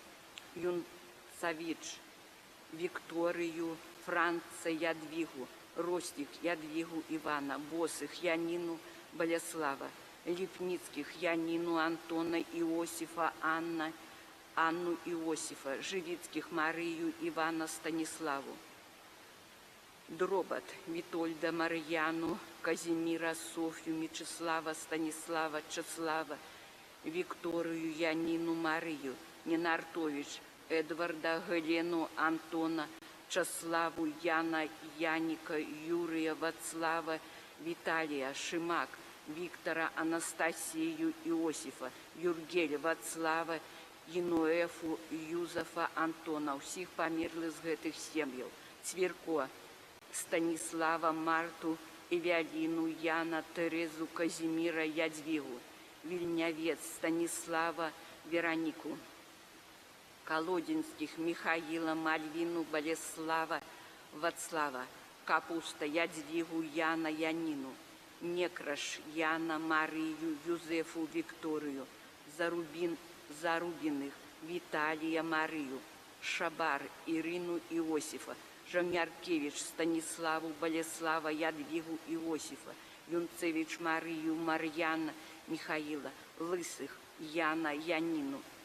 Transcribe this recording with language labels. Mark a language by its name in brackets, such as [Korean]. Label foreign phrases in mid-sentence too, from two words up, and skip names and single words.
[Belarusian] Юнцевич, Викторию Франца Ядвигу, Ростик Ядвигу Ивана, Босых Янину Болеслава, Липницких Янину Антона Иосифа Анну Иосифа, Живицких Марию Ивана Станиславу, Дробот Витольда Марьяну, Казимира Софью, Мечислава Станислава Чеслава, Викторию Янину Марию, Ненартович, Эдварда Гелену Антона, Чеславу Яна Яника, Юрия Вацлава, Виталия Шимак, Виктора Анастасию Иосифа, Юргеля Вацлава, Януэфу Юзефа Антона, всіх померлих з гэтых сем'яў, Цверко Станислава Марту, Эвелину Яна, Терезу Казимира Ядвигу, Вильнявец Станислава Веронику, Колодинских Михаила Мальвину Болеслава Вацлава, Капуста Ядвигу Яна Янину, Некраш Яна Марию Юзефу Викторию, Зарубиных Виталия Марию, Шабар Ирину Иосифа, Жамяркевич Станиславу Болеслава Ядвигу Иосифа, Юнцевич Марию Марьяна Михаила, Лысых Яна Янину,